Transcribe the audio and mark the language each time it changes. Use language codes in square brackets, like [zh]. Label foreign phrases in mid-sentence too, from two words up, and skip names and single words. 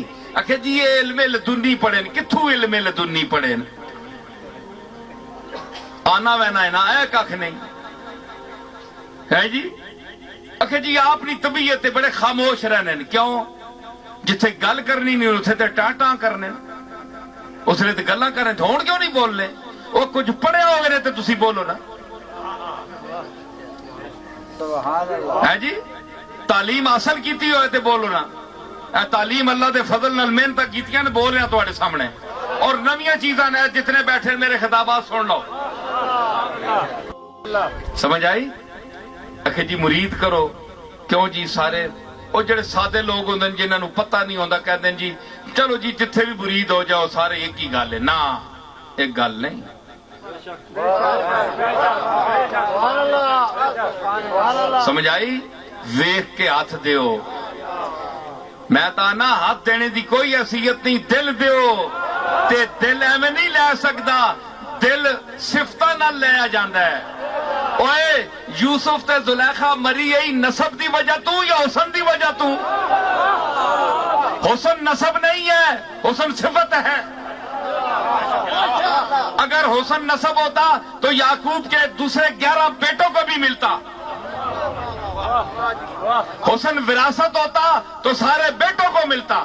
[pa] آخر جی یہ علم لدنی پڑھے کتھوں علم لدنی پڑھے آنا وینا ہے نا اے کھ نہیں ہے جی. آخر جی آپ نی طبیعت بڑے خاموش رہنے کیوں جتھے گل کرنی نہیں اتنے تے ٹاں ٹاں کرنے اس نے تے گلاں کرنے ہون کیوں نہیں بولنے وہ کچھ پڑھیا ہوگا تے تسی بولو نا ہے جی. تعلیم حاصل کیتی ہوئے تے بولو نا اے تعلیم اللہ دے فضل نال محنت کیتیاں نے بول رہے ہیں تواڈے سامنے اور نویاں چیزاں نے جتنے بیٹھے میرے خطابات سن لو سمجھ آئی. آخر جی مرید کرو کیوں جی سارے وہ جڑے سادے لوگ ہوندے جنہاں نو پتہ نہیں ہوندا کہندے جی چلو جی جتھے بھی مرید ہو جاؤ سارے ایک ہی گل ہے نا ایک گل نہیں. سمجھ آئی. ویکھ کے ہاتھ دیو میں تا نا ہاتھ دینے دی کوئی حیثیت نہیں دل دیو تے دل ایویں نہیں لے سکدا دل صفتاں نال لیا جاندا ہے. اوئے یوسف تے زلیخا مری ای نسب دی وجہ تو یا حسن دی وجہ تو حسن نسب نہیں ہے حسن صفت ہے. [ur] اگر حسن نسب ہوتا تو یعقوب کے دوسرے 11 بیٹوں کو بھی ملتا. حسن وراثت ہوتا تو سارے بیٹوں کو ملتا.